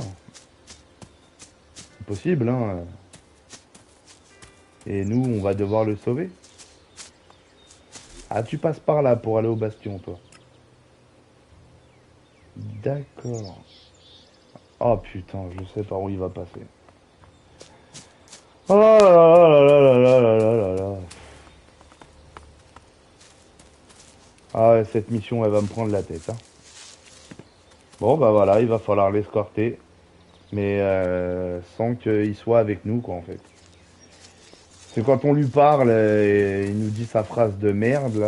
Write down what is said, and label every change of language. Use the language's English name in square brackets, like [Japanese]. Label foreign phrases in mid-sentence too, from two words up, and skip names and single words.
[French] C'est possible, hein. Et nous, on va devoir le sauver. Ah, tu passes par là pour aller au bastion, toi. D'accord. Oh putain, je sais par où il va passer. Oh là là là là là là là là là. Ah ouais, cette mission, elle va me prendre la tête, hein. Bon, bah voilà, il va falloir l'escorter. Mais sans qu'il soit avec nous, quoi, en fait. C'est quand on lui parle, il nous dit sa phrase de merde, là.